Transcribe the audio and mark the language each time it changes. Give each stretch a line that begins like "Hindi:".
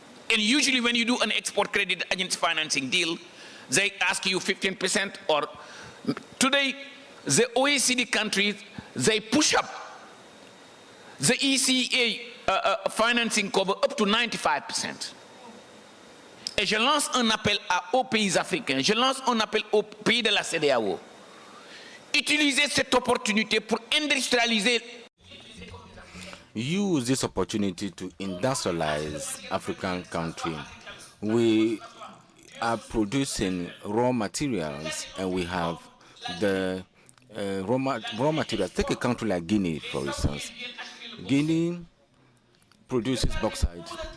English: And usually when you do an export credit agency financing deal, they ask you 15% or today, the OECD countries, they push up the ECA financing cover up to 95%.
French: Et je lance un appel aux pays africains, je lance un appel aux pays de la CEDEAO. Utilisez cette opportunité pour industrialiser.
English: Use this opportunity to industrialize African country. We are producing raw materials and we have the raw materials. Take a country like Guinea, for instance. Guinea produces bauxite.